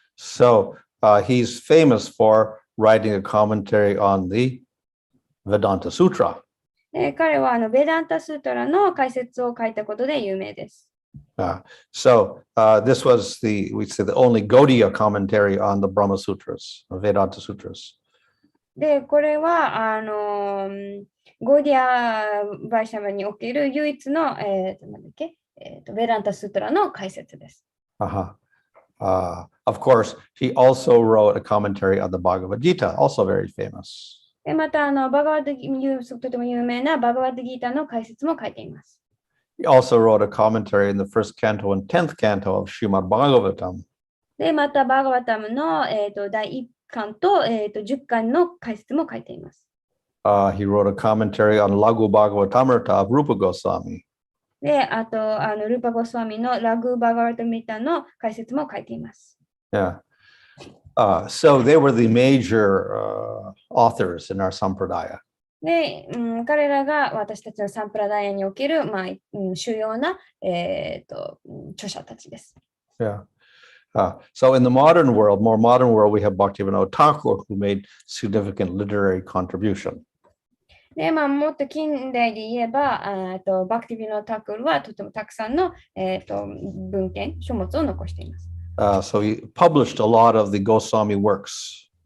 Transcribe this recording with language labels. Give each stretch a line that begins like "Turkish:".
English: So he's famous for writing a commentary on the Vedanta Sutra.
Japanese: 彼はベダンタスートラの解説を書いたことで有名です。
English: So this was we say the only Gaudiya commentary on the Brahma Sutras, Vedanta Sutras.
Japanese: で、これはゴーディア・バイシャバにおける唯一の、なんだっけ、ベダンタスートラの解説です。
English: Of course, he also wrote a commentary on the Bhagavad Gita, also very famous.
Japanese: で、またバガワッドとても有名なバガワッドギータの解説も書いています。
English: He also wrote a commentary in the first canto and 10th canto of Srimad Bhagavatam.
Japanese: で、またバガワタムの、第1巻と、10巻の解説も書いています。
English: He wrote a commentary on Laghu Bhagavatamrita of Rupa Goswami.
Japanese: で、あとルーパ・ゴスワミのラグ・バガワタミタの解説も書いています。
English: Yeah. So they were the major authors in our Sampradaya.
Japanese: で、彼らが私たちのサンプラダイアにおける、主要な、著者たちです。
English: Yeah. So in the modern world, more modern world, we have Bhaktivinoda Thakur, who made significant literary contribution.
Japanese: で、もっと近代で言えば、バクティビノ・タクルはとてもたくさんの、文献、書物を残しています。
English: So he published a lot of the Goswami works.